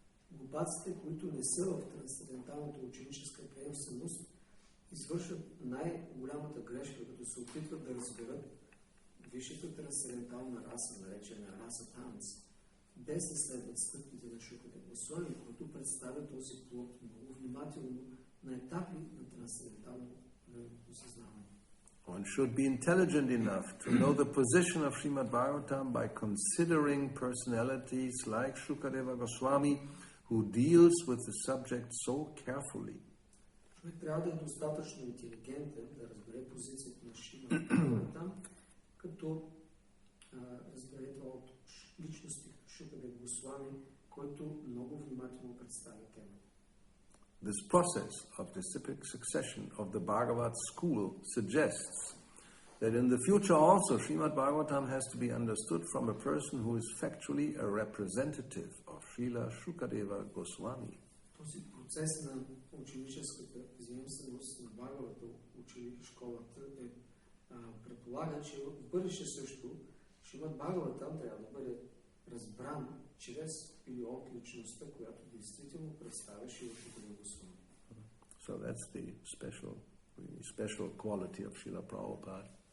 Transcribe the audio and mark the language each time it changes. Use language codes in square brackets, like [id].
[bg] Глупаците, които не са в трансценденталната ученическа приемственост, извършват най-голямата грешка, като се опитват да разберат висшата трансцендентална раса, наречена раса танц, без да следват стъпките на Шукадева Госвами, които представят този плод много внимателно на етапи на трансценденталното съзнание. [en] One should be intelligent enough to know the position of Srimad Bhagavatam by considering personalities like Shukadeva Goswami, who deals with the subject so carefully. [bg] Човек трябва да е достатъчно интелигентен да разбере позицията на Шримад Бхагаватам, като разбере това от личности Шукадева Госвами, който много внимателно представя темата. [en] This process of disciplic succession of the Bhagavad school suggests that in the future also Srimad Bhagavatam has to be understood from a person who is factually a representative of Srila Shukadeva Goswami. [bg] Този процес на ученическата заемственост на Бхагавата школата предполага, че в бъдеще също Шримад Бхагаватам трябва да бъде разбран чрез или от личността, която действително представя Шрила Шукадева Госвами. [en] So that's the special really special quality of Srila Prabhupada.